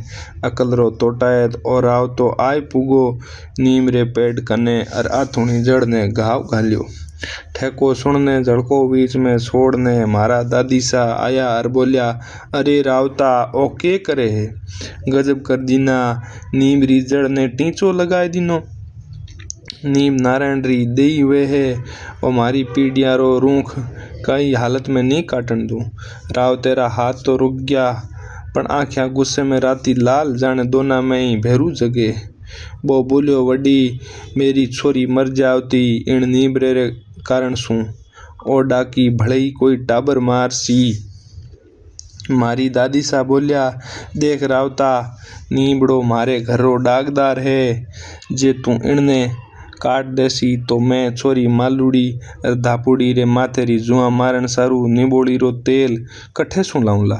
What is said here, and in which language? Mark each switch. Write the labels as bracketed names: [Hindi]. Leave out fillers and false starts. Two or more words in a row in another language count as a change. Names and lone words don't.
[Rajasthani] अकल रो तोटायत और आव तो आय पुगो नीम रे पेड़ कने और आथुणी जड़ ने घाव घाल्यो। ठेको सुनने झड़को बीच में छोड़ने मारा दादी सा आया और बोलिया, अरे रावता ओ के करे है, गजब कर दीना, नीम री जड़ ने टींचो लगाए दीनो। नीम नारायण री दई हुए है और मारी पीढ़िया रो रूख कई हालत में नहीं काटन दूं। राव तेरा हाथ तो रुक गया पण आख्या गुस्से में राती लाल जाने दोना में ही भेरू जगे। वो बोलियो, वडी मेरी छोरी मर जावती इन नीबरे रे कारण सू, ओ डाकी भले ही कोई टाबर मार सी। मारी दादी सा बोलिया, देख रावता, नीबड़ो मारे घर रो डाकदार है, जे तू इनने काट देसी तो मैं छोरी मालूड़ी और धापुड़ी रे माथे री जुआ मारन सारू निबोड़ी रो तेल कट्ठे सु लाऊंला।